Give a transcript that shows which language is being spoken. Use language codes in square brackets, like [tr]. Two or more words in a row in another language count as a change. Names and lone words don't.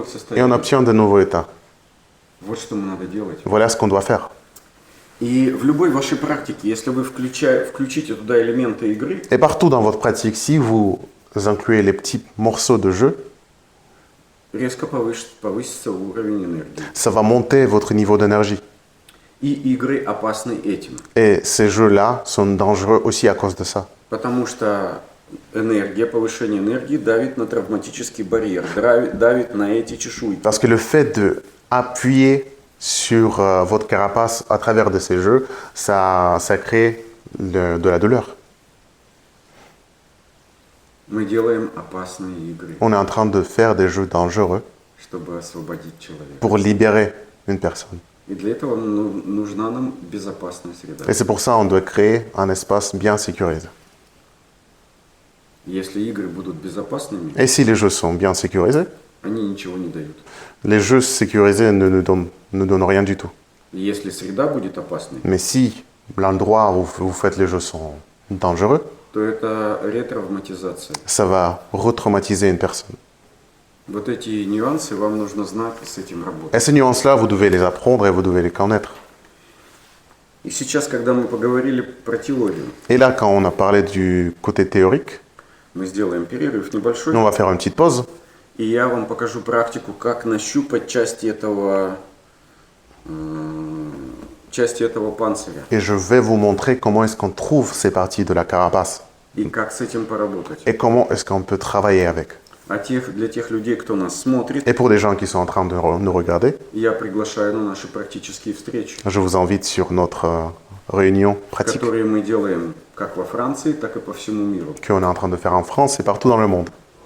[fr] et on [ru] состояний. [fr] obtient de nouveaux états. [ru] Вот что нам надо делать. [fr] Voilà ce qu'on doit faire. [ru] И в любой вашей практике, если вы включите туда элементы игры, [fr] Et partout dans votre pratique, si vous incluez les petits morceaux de jeu, [ru] резко повысится уровень энергии. [fr] ça va monter votre niveau d'énergie. [ru] И игры опасны этим. [fr] Et ces jeux-là sont dangereux aussi à cause de ça. [ru] Потому что энергия, повышение энергии давит на травматический барьер, давит на эти чешуйки. [fr] Parce que le fait d'appuyer sur votre carapace à travers de ces jeux, ça crée de la douleur. [ru] Мы делаем опасные игры, [fr] On est en train de faire des jeux dangereux [ru] чтобы освободить человека. [fr] pour libérer une personne. [ru] И для этого нужна нам безопасная среда. [fr] Et c'est pour ça qu'on doit créer un espace bien sécurisé. [ru] Если игры будут безопасными, [fr] Et si les jeux sont bien sécurisés, [ru] они ничего не дают. [fr] les jeux sécurisés ne nous donnent rien du tout. [ru] И если среда будет опасной, [fr] Mais si l'endroit où vous faites les jeux sont dangereux, [ru] то это ретравматизация. [fr] ça va retraumatiser une personne. [ru] Вот эти нюансы вам нужно знать и с этим работать. [fr] Et ces nuances-là, vous devez les apprendre et vous devez les connaître. [ru] И сейчас, когда мы поговорили про теорию, [fr] Et là, quand on a parlé du côté théorique, [ru] мы сделаем перерыв небольшой, [fr] nous on va faire une petite pause. [ru] и я вам покажу практику, как нащупать части этого панциря, [fr] Et je vais vous montrer comment est-ce qu'on trouve ces parties de la carapace [ru] и как с этим поработать. [fr] et comment est-ce qu'on peut travailler avec. [ru] Для тех людей, кто нас смотрит, [fr] Et pour les gens qui sont en train de nous regarder, [ru] я приглашаю на наши практические встречи, [fr] je vous invite sur notre réunion pratique [ru] которые мы делаем как во Франции, так и по всему миру. [fr] qu'on est en train de faire en France et partout dans le monde.